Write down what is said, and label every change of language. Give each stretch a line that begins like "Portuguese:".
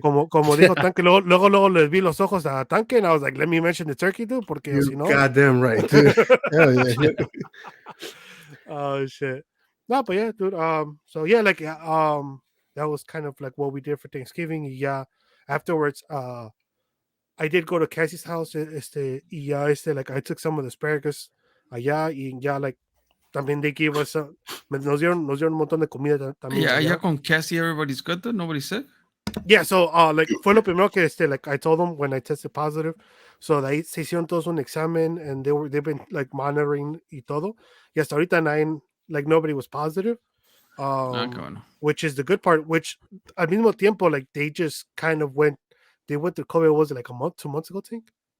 Spanish: como dijo Tanque, luego les vi los ojos a Tanque,
English: and I was like, let me mention the turkey, dude,
Spanish: porque
English: you
Spanish: si no.
English: goddamn right, dude. Hell yeah. Oh shit. No, but yeah, dude. So yeah, like that was kind of like what we did for Thanksgiving. Yeah. Afterwards, I did go to Cassie's house.
Spanish: Y ya, like
English: I took some of the asparagus
Spanish: allá, y ya, like también
English: they gave us,
Spanish: nos dieron un montón de comida también Yeah, ya allá.
English: con Cassie, everybody's good though. Nobody's sick. Yeah, so like
Spanish: fue lo primero que
English: like I told them when I tested positive.
Spanish: So de ahí se hicieron todos un examen
English: and they've been like monitoring
Spanish: y todo. Y hasta ahorita
English: like nobody was positive.
Spanish: Ah, qué bueno.
English: Which is the good part, which
Spanish: al mismo tiempo
English: like they just kind of went through COVID. Was it like a month, 2 months ago, I think?